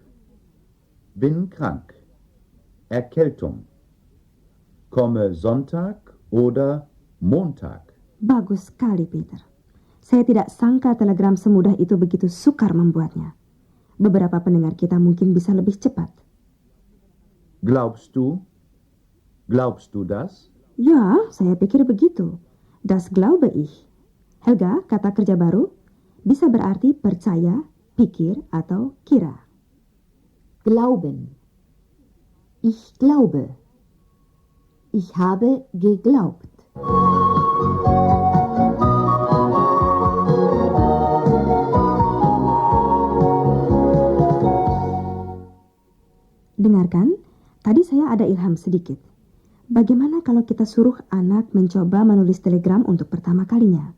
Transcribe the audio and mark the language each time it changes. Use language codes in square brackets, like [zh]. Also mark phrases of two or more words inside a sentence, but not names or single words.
[de] Bin krank. Erkältung. Komme Sonntag oder Montag. [id] Bagus sekali, Peter. Saya tidak sangka telegram semudah itu begitu sukar membuatnya. Beberapa pendengar kita mungkin bisa lebih cepat. [de] Glaubst du? Glaubst du das? [id] Ya, saya pikir begitu. [de] Das glaube ich. [id] Helga, kata kerja baru, bisa berarti percaya, pikir, atau kira. [de] Glauben. Ich glaube. Ich habe geglaubt. [id] Dengarkan, tadi saya ada ilham sedikit. Bagaimana kalau kita suruh anak mencoba menulis telegram untuk pertama kalinya?